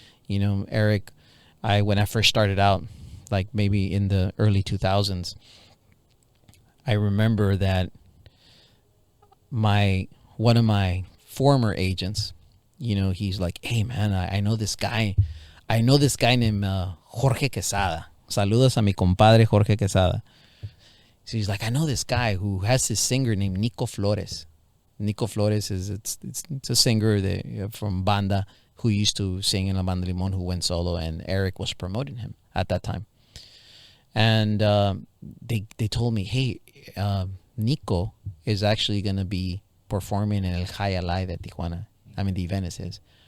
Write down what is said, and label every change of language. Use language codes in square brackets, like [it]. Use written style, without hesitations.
[en] You know, Erik, when I first started out, like maybe in the early 2000s, I remember that one of my former agents, you know, he's like, hey man, I know this guy named Jorge Quesada. [es] Saludos a mi compadre Jorge Quesada. [en] So he's like, I know this guy who has this singer named Nico Flores. Nico Flores it's a singer from Banda who used to sing in La Banda Limón, who went solo, and Erik was promoting him at that time. And they told me, hey, Nico is actually going to be performing in El Jaya Live at Tijuana. I mean, the event is his.